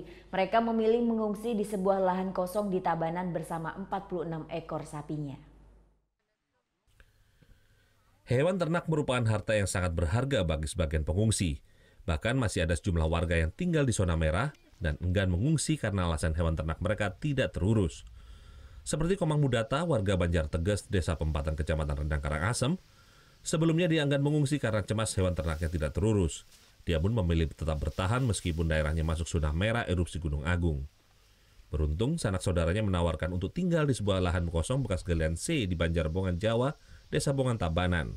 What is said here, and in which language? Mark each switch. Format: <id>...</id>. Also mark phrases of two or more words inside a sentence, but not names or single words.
<id>Mereka memilih mengungsi di sebuah lahan kosong di Tabanan bersama 46 ekor sapinya. Hewan ternak merupakan harta yang sangat berharga bagi sebagian pengungsi. Bahkan masih ada sejumlah warga yang tinggal di zona merah dan enggan mengungsi karena alasan hewan ternak mereka tidak terurus. Seperti Komang Mudata, warga Banjar Teges, Desa Pempatan, Kecamatan Rendang, Karangasem, sebelumnya dia enggan mengungsi karena cemas hewan ternaknya tidak terurus. Dia pun memilih tetap bertahan meskipun daerahnya masuk zona merah erupsi Gunung Agung. Beruntung, sanak saudaranya menawarkan untuk tinggal di sebuah lahan kosong bekas galian C di Banjarbongan, Jawa, Desa Bongan, Tabanan.</id>